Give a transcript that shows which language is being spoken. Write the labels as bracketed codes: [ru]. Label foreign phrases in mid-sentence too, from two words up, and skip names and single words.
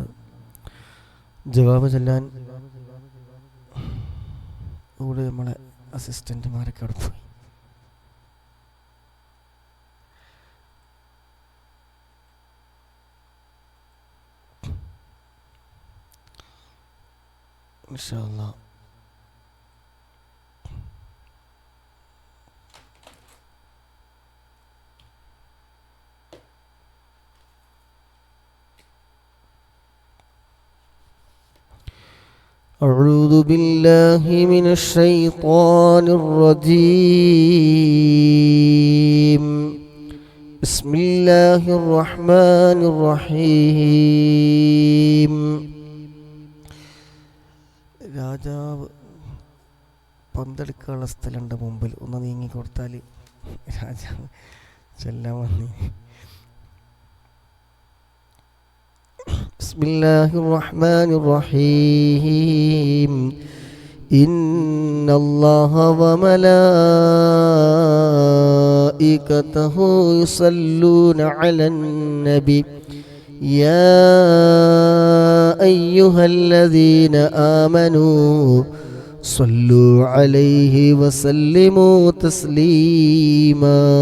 [ml] ജവാബ് ചൊല്ലാൻ ഇവിടെ നമ്മളെ അസിസ്റ്റന്റുമാരൊക്കെ അവിടെ പോയി. [ar] إن شاء الله أعوذ بالله من الشيطان الرجيم. بسم الله الرحمن الرحيم. [ml] രാജാവ് പന്തെടുക്കാനുള്ള സ്ഥലമുണ്ട് മുമ്പിൽ. ഒന്ന് നീങ്ങി കൊടുത്താൽ രാജാവ് ചെല്ലാൻ വന്നി. [ar] بسم الله الرحمن الرحيم. إن الله وملائكته يصلون على النبي يا أيها الذين آمنوا صلوا عليه وسلموا تسليما.